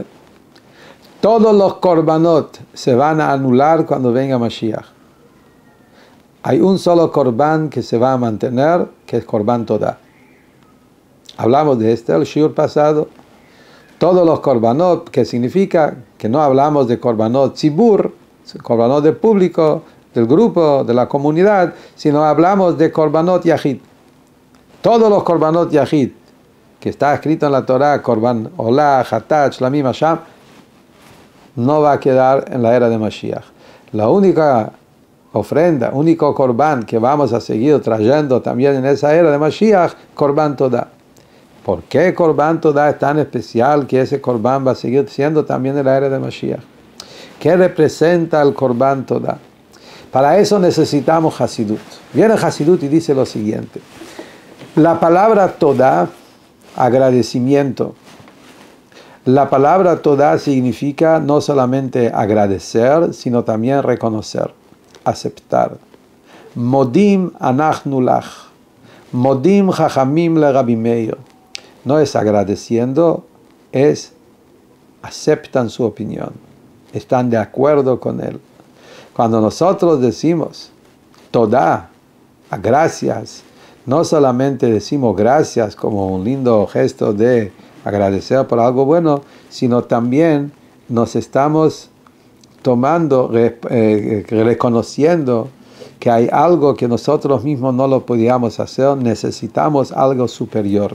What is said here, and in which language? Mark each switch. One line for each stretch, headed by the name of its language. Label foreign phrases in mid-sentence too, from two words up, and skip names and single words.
Spanish: Todos los korbanot se van a anular cuando venga Mashiach. Hay un solo korban que se va a mantener, que es
Hebrew: קרבן תודה.
Spanish: Hablamos de el shiur pasado. Todos los korbanot, que significa que no hablamos de
Hebrew: קרבנות ציבור,
Spanish: korbanot del público, del grupo, de la comunidad, sino hablamos de
Hebrew: קרבנות יחיד.
Spanish: Todos los
Hebrew: קרבנות יחיד,
Spanish: que está escrito en la Torah,
Hebrew: קרבן עולה, חטאת, שלמים, אשם,
Spanish: no va a quedar en la era de Mashiach. La única ofrenda, único korban que vamos a seguir trayendo también en esa era de Mashiach,
Hebrew: קרבן תודה.
Spanish: ¿Por qué
Hebrew: קרבן תודה
Spanish: es tan especial que
Hebrew: ese korban
Spanish: va a seguir siendo también en la era de Mashiach? ¿Qué representa el
Hebrew: קרבן תודה?
Spanish: Para eso necesitamos Hasidut. Viene Hasidut y dice lo siguiente. La palabra Todá, agradecimiento. La palabra Todá significa no solamente agradecer, sino también reconocer, aceptar.
Hebrew: מודים אנחנו לך. מודים חכמים לרבי מאיר.
Spanish: No es agradeciendo, es aceptan su opinión. Están de acuerdo con él. Cuando nosotros decimos Todá, gracias, no solamente decimos gracias como un lindo gesto de agradecer por algo bueno, sino también nos estamos tomando, reconociendo que hay algo que nosotros mismos no lo podíamos hacer, necesitamos algo superior.